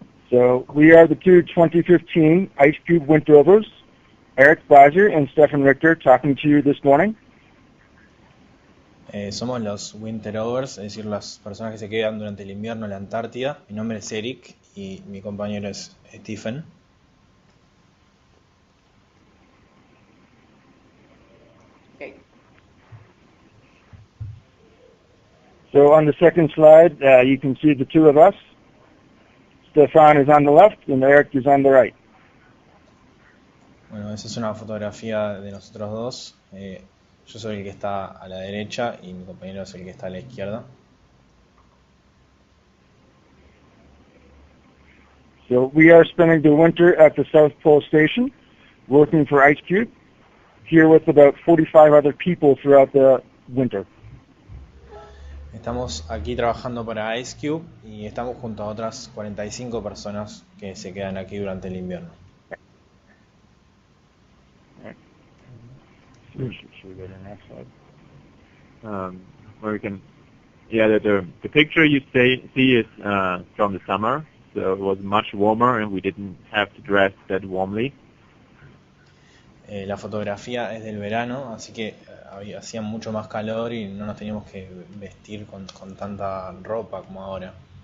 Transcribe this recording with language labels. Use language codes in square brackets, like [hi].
[en] So, we are the two 2015 IceCube Winterovers, Erik Beiser and Stephan Richter, talking to you this morning. [es] Somos los Winterovers, es decir, las personas que se quedan durante el invierno en la Antártida. Mi nombre es Erik y mi compañero es Stephan. Okay. [en] So, on the second slide, you can see the two of us. Stephan is on the left and Erik is on the right. [es] Bueno, esa es una fotografía de nosotros dos. Yo soy el que está a la derecha y mi compañero es el que está a la izquierda. [en] So, we are spending the winter at the South Pole Station, working for IceCube, here with about 45 other people throughout the winter. [es] Estamos aquí trabajando para IceCube y estamos junto a otras 45 personas que se quedan aquí durante el invierno. [en] Should we go to the next slide? Where we can, the picture you see is from the summer, so it was much warmer and we didn't have to dress that warmly. [es] La fotografía es del verano, así que hacía mucho más calor y no nos teníamos que vestir con tanta ropa como ahora.